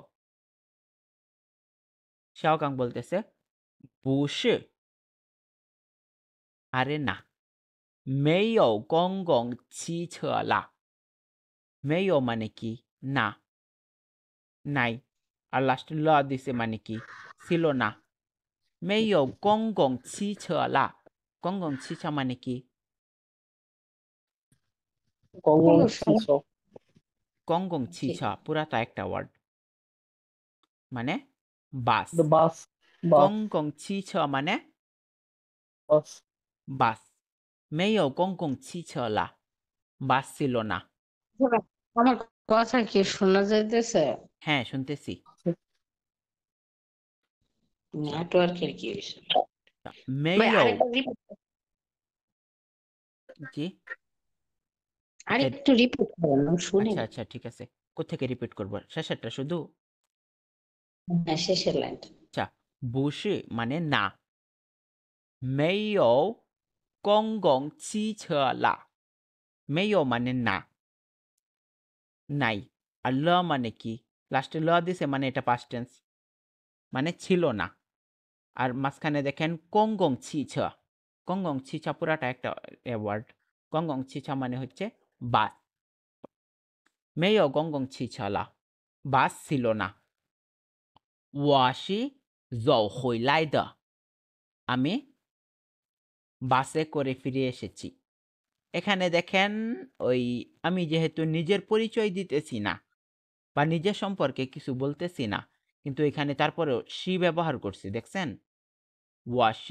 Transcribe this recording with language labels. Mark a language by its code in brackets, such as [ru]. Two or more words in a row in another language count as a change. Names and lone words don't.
[bn] শাওগাং বলতেছে বুশি আরে না [zh] 没公共汽车啦没 [bn] মানে কি না নাই আর লাস্টে ল দিছে মানে কি ছিল না [zh] 没有公共汽车啦公共汽车 [bn] মানে কি [zh] 公共汽车公共汽车 [bn] পুরাটা একটা ওয়ার্ড মানে বাস [en] the bus bus [zh] 公共汽车 মানে [bn] বাস বাস [zh] 没有公共汽车啦 [bn] বাস ছিল না আমার কথা কি শোনা যাইতেছে হ্যাঁ শুনতেছি নেটওয়ার্কের কি হয়েছে? [zh] 没 [bn] ভাই [zh] 有 [bn] আরেকবার রিপিট জি আচ্ছা আরেকটু রিপিট করেন আমি শুনিনি। আচ্ছা ঠিক আছে কোত্থেকে রিপিট করব শেষেরটা শুধু হ্যাঁ, শেষের লাইনটা। আচ্ছা 不是 মানে না [zh] 没有公共汽车了没有 [bn] মানে না নাই আর ল মানে কি লাস্টে ল দিছে মানে এটা [en] past tense [bn] মানে ছিল না আর মাঝখানে দেখেন [zh] 公共汽车公共汽车 [bn] পুরাটা একটা ওয়ার্ড [zh] 公共汽车 [bn] মানে হচ্ছে বাস [zh] 没公共汽车啦 [bn] বাস ছিল না [zh] 我是走回来的 [bn] আমি বাসে করে ফিরে এসেছি এখানে দেখেন ওই আমি যেহেতু নিজের পরিচয় দিতেছি না বা নিজের সম্পর্কে কিছু বলতেছি না কিন্তু এখানে তারপরেও সি ব্যবহার করছি দেখছেন ওয়াশি